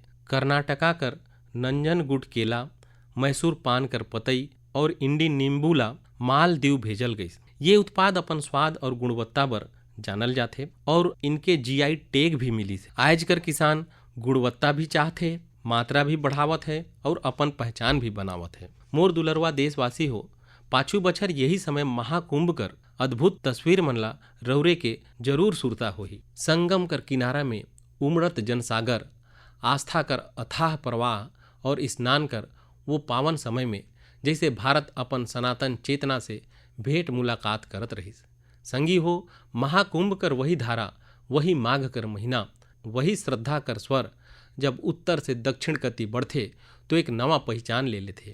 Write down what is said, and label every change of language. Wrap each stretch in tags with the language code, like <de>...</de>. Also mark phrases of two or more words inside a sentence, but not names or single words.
<sgj>कर्नाटका कर नंजनगुड केला, मैसूर पान कर पतई और इंडी नींबू ला मालदीव भेजल गई। ये उत्पाद अपन स्वाद और गुणवत्ता बर जानल जाथे और इनके जीआई टैग भी मिली से। आज कर किसान गुणवत्ता भी चाहते, मात्रा भी बढ़ावत है और अपन पहचान भी बनावत है। मोर दुलरवा देशवासी हो, पाछू बछर यही समय महाकुंभ कर अद्भुत तस्वीर मनला रौरे के जरूर सुरता होही। संगम कर किनारा में उमड़त जनसागर, आस्था कर अथाह प्रवाह और स्नान कर वो पावन समय में जैसे भारत अपन सनातन चेतना से भेंट मुलाकात करत रहीस। संगी हो, महाकुंभ कर वही धारा, वही माघ कर महीना, वही श्रद्धा कर स्वर जब उत्तर से दक्षिण कति बढ़थे तो एक नवा पहचान ले लेथे।</sgj>